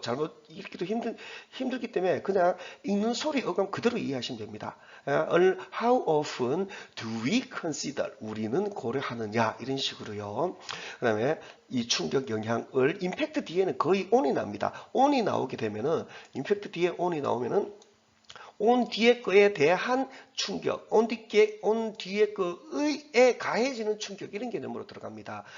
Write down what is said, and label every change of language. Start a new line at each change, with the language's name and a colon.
Korean: 잘못 읽기도 힘들기 때문에 그냥 읽는 소리 어감 그대로 이해하시면 됩니다.
English: How often do we consider?
Korean: 우리는 고려하느냐? 이런 식으로요. 그 다음에 이 충격 영향을 임팩트 뒤에는 거의 on이 납니다. on이 나오게 되면은, 임팩트 뒤에 on이 나오면은 온 뒤에 거에 대한 충격, 온 뒤에 거에 가해지는 충격 이런 개념으로 들어갑니다.